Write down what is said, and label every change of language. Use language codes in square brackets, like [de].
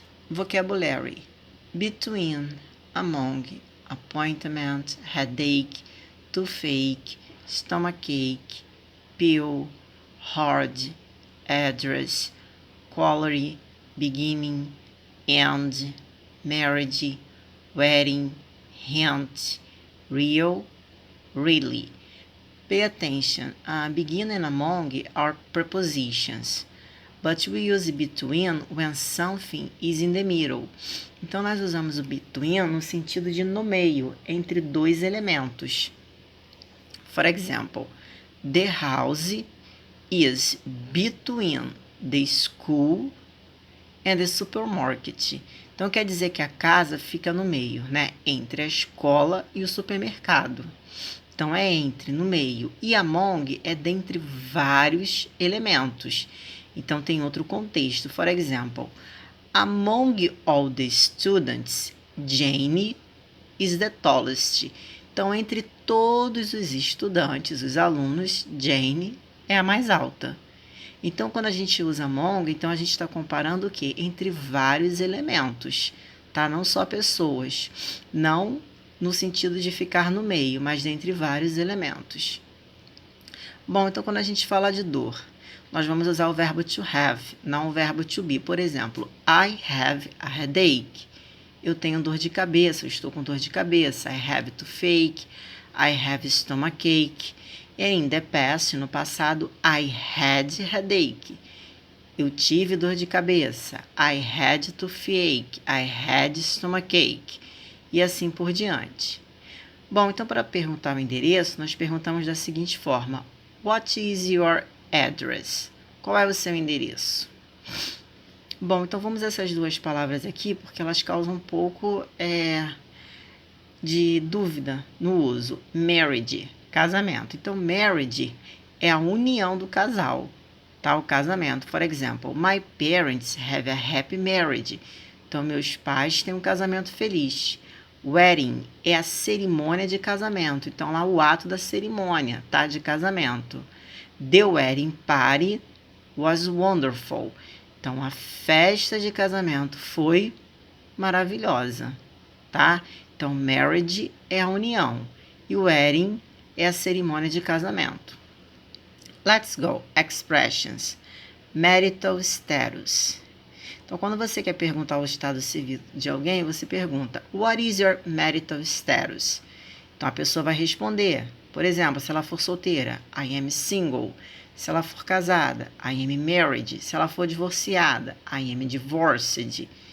[en] Vocabulary: between, among, appointment, headache, toothache, stomachache, pill, hard, address, quality, beginning, end, marriage, wedding, hint, real, really. Pay attention. Begin and among are prepositions, but we use between when something is in the middle. [pt] Então, nós usamos o between no sentido de no meio, entre dois elementos. [en] For example, the house is between the school and the supermarket. [pt] Então, quer dizer que a casa fica no meio, né? Entre a escola e o supermercado. Então, é entre, no meio. E among é dentre vários elementos. Então, tem outro contexto. [en] For example, among all the students, Jane is the tallest. [pt] Então, entre todos os estudantes, os alunos, Jane é a mais alta. Então, quando a gente usa among, então a gente está comparando o quê? Entre vários elementos, tá? Não só pessoas. Não no sentido de ficar no meio, mas dentre vários elementos. Bom, então quando a gente fala de dor, nós vamos usar o verbo to have, não o verbo to be. Por exemplo, [en] I have a headache. [pt] Eu tenho dor de cabeça, eu estou com dor de cabeça. [en] I have toothache, I have stomachache. E in the past, [pt] no passado, [en] I had headache. [pt] Eu tive dor de cabeça. [en] I had toothache, I had stomachache. [pt] E assim por diante. Bom, então para perguntar o endereço, nós perguntamos da seguinte forma: [en] What is your address? [pt] Qual é o seu endereço? Bom, então vamos a essas duas palavras aqui, porque elas causam um pouco de dúvida no uso. Married, casamento. Então, marriage é a união do casal, tá? O casamento. [en] For example, my parents have a happy marriage. [pt] Então, meus pais têm um casamento feliz. Wedding é a cerimônia de casamento. Então, lá o ato da cerimônia, tá? De casamento. [en] The wedding party was wonderful. [pt] Então, a festa de casamento foi maravilhosa, tá? Então, marriage é a união e wedding é a cerimônia de casamento. [en] Let's go. Expressions. Marital status. [pt] Então, quando você quer perguntar o estado civil de alguém, você pergunta: [en] What is your marital status? [pt] Então, a pessoa vai responder. Por exemplo, se ela for solteira, [en] I am single. [pt] Se ela for casada, [en] I am married. [pt] Se ela for divorciada, [en] I am divorced.